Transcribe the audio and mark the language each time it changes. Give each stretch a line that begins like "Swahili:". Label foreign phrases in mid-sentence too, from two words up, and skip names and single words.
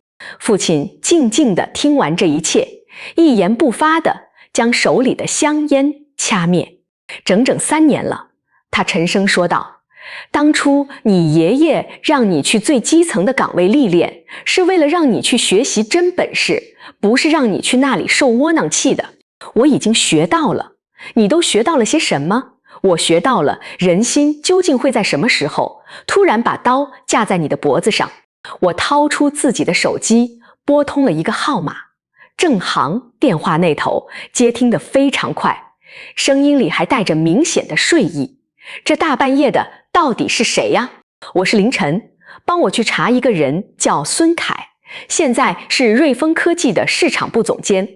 Chinese: 父親靜靜地聽完這一切，一言不發地將手裡的香煙掐滅。整整3年了，他沉聲說道，當初你爺爺讓你去最基層的崗位歷練，是為了讓你去學習真本事，不是讓你去那裡受窩囊氣的。我已經學到了。你都學到了些什麼？我學到了人心究竟會在什麼時候突然把刀架在你的脖子上。我掏出自己的手機，撥通了一個號碼。鄭航電話那頭接聽得非常快，聲音裡還帶着明顯的睡意。這大半夜的到底是誰呀？我是凌晨，幫我去查一個人叫孫凱，現在是瑞豐科技的市場部總監。